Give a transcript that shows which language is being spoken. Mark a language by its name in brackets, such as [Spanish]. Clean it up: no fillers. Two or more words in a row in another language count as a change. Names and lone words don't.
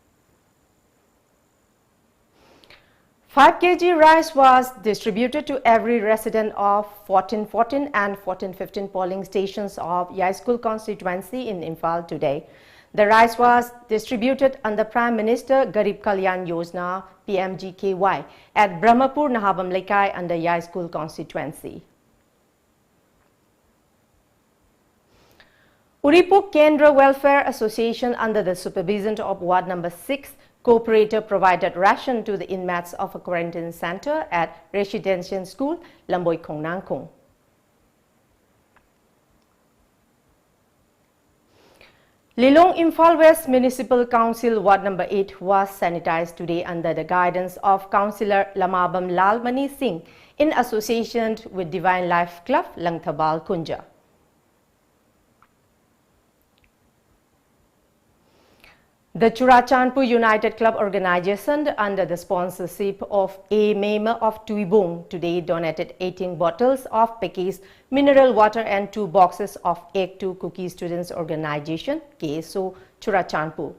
[English] 5 kg rice was distributed to every resident of 1414 and 1415 polling stations of Yai School constituency in Imphal today. The rice was distributed under Prime Minister Garib Kalyan Yojana PMGKY at Brahmapur Nahabam Laikai under Yai School constituency. Uripuk Kendra Welfare Association under the supervision of Ward number 6 cooperator provided ration to the inmates of a quarantine center at residential school Lamboy Khong Nangkong. Lilong Imphal West Municipal Council Ward number 8 was sanitized today under the guidance of Councillor Lamabam Lal Mani Singh in association with Divine Life Club Langthabal Kunja. The Churachandpur United Club organization under the sponsorship of a member of Tuibong today donated 18 bottles of packaged mineral water and 2 boxes of egg to Cookie Students Organization KSO Churachandpur.